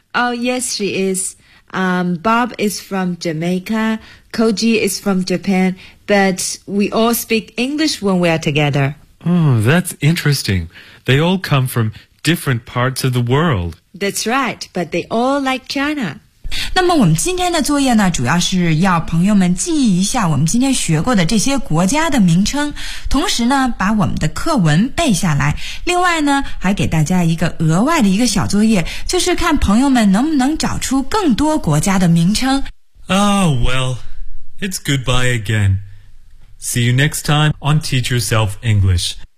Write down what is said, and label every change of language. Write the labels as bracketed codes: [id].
[en] Oh, yes, she is. Bob is from Jamaica. Koji is from Japan. But we all speak English when we are together. Oh, that's interesting. They all come from different parts of the world. That's right. But they all like China. [zh] 那么我们今天的作业呢，主要是要朋友们记忆一下我们今天学过的这些国家的名称，同时呢，把我们的课文背下来。另外呢，还给大家一个额外的一个小作业，就是看朋友们能不能找出更多国家的名称。 [en] Oh, well, it's goodbye again. See you next time on Teach Yourself English.